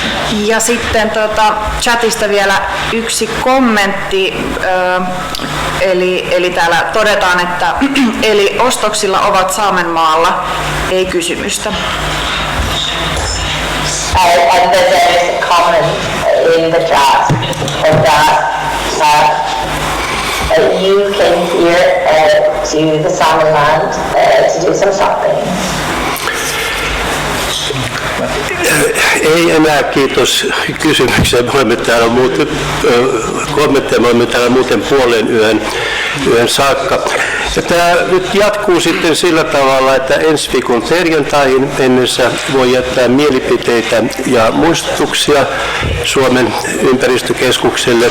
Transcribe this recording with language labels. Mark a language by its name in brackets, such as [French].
[Finnish] Ja sitten chatista vielä yksi kommentti, eli täällä todetaan, että eli ostoksilla ovat Saamenmaalla, ei kysymystä. [English] And then there is a comment in the chat that you came here to the Samenland to do some shopping. [Finnish] Ei enää, kiitos kysymykseen. Me olemme täällä kommentteja, me olemme täällä muuten puolen yön saakka. Ja tämä nyt jatkuu sitten sillä tavalla, että ensi viikon perjantaihin mennessä voi jättää mielipiteitä ja muistutuksia Suomen ympäristökeskukselle.